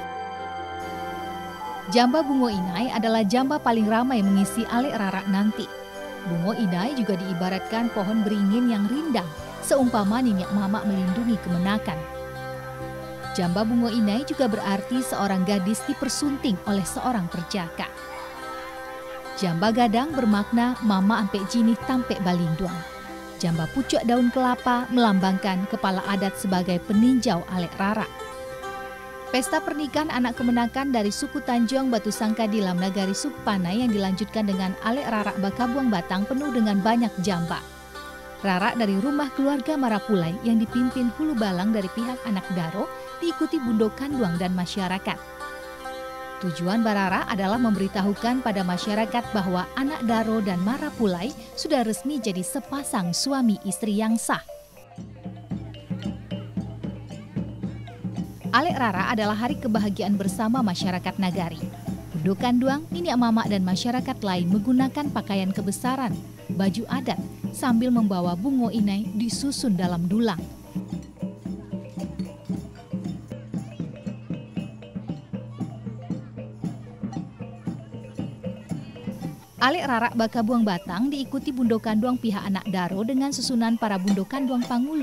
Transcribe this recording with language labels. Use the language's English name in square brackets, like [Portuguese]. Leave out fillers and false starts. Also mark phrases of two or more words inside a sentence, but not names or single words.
[Minangkabau] Jamba bungo inai [Indonesian] adalah jamba paling ramai mengisi [Minangkabau] alek rara [Indonesian] nanti. [Minangkabau] Bungo inai [Indonesian] juga diibaratkan pohon beringin yang rindang, seumpama nyenyak mama melindungi kemenakan. [Minangkabau] Jamba bungo inai [Indonesian] juga berarti seorang gadis dipersunting oleh seorang perjaka. [Minangkabau] Jamba gadang [Indonesian] bermakna [Minangkabau] mama ampek jinih tampek balinduang. [Indonesian] Jamba pucuk daun kelapa melambangkan kepala adat sebagai peninjau [Minangkabau] alek rara. [Indonesian] Pesta pernikahan anak kemenakan dari suku Tanjung Batu Sangka Dilam Nagari Sukpanai yang dilanjutkan dengan [Minangkabau] alek rara bakabuang batang [Indonesian] penuh dengan banyak jamba. Rara dari rumah keluarga Marapulai yang dipimpin hulu balang dari pihak [Minangkabau] anak daro [Indonesian] diikuti [Minangkabau] bundo kanduang [Indonesian] dan masyarakat. Tujuan Barara adalah memberitahukan pada masyarakat bahwa [Minangkabau] anak daro [Indonesian] dan Marapulai sudah resmi jadi sepasang suami istri yang sah. [Minangkabau] Alek Rara [Indonesian] adalah hari kebahagiaan bersama masyarakat Nagari. [Minangkabau] Bundo kanduang, nini mama [Indonesian] dan masyarakat lain menggunakan pakaian kebesaran, baju adat, sambil membawa [Minangkabau] bungo inai [Indonesian] disusun dalam dulang. [Minangkabau] Alek Rara bakabuang batang [Indonesian] diikuti [Minangkabau] bundo kanduang [Indonesian] pihak [Minangkabau] anak daro [Indonesian] dengan susunan para [Minangkabau] bundo kanduang pangulu.